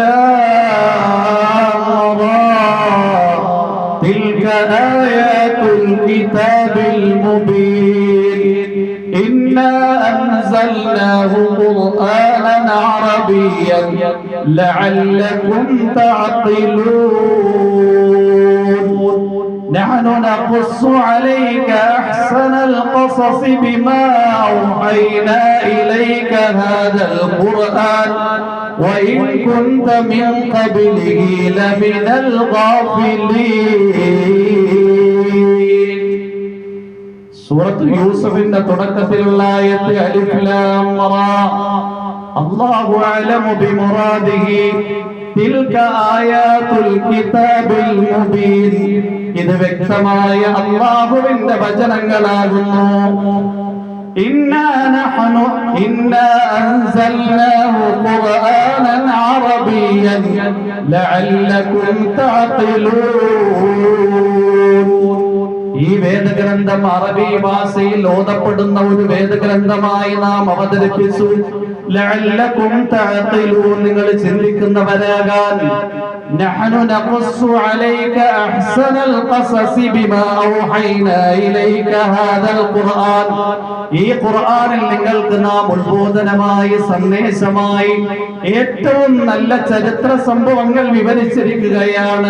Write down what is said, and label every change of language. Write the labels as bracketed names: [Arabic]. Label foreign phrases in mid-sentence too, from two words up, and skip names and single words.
[Arabic] لام را تلك آيات الكتاب المبين إنا أنزلناه قرآنا عربيا لعلكم تعقلون نحن نقص عليك أحسن القصص بما أوحينا إليك هذا القرآن وإن كنت من قبله لمن الغافلين. [Malayalam] സൂറത്ത് യൂസുഫിന്റെ തുടക്കത്തിലുള്ള ആയത്ത് [Arabic] ألف لام را الله أعلم بمراده تلك آيات الكتاب المبين. [Malayalam] ഇത് വ്യക്തമായ അല്ലാഹുവിന്റെ വചനങ്ങളാകുന്നു. [Arabic] إنا أنزلناه قرآنا عربيا لعلكم تعقلون. [Malayalam] ഈ വേദഗ്രന്ഥം അറബി ഭാഷയിൽ ഓതപ്പെടുന്ന ഒരു വേദഗ്രന്ഥമായി നാം അവതരിപ്പിച്ചു. [Arabic] لعلكم تعقلون, [Malayalam] നിങ്ങൾ ചിന്തിക്കുന്നവരാകാൻ. [Arabic] نحن نقص عليك أحسن القصص بما أوحينا إليك هذا القرآن, [Malayalam] ഈ ഖുർആനിൽ നിങ്ങൾക്ക് നാം ഉത്ബോധനമായി സന്ദേശമായി ഏറ്റവും നല്ല ചരിത്ര സംഭവങ്ങൾ വിവരിച്ചിരിക്കുകയാണ്.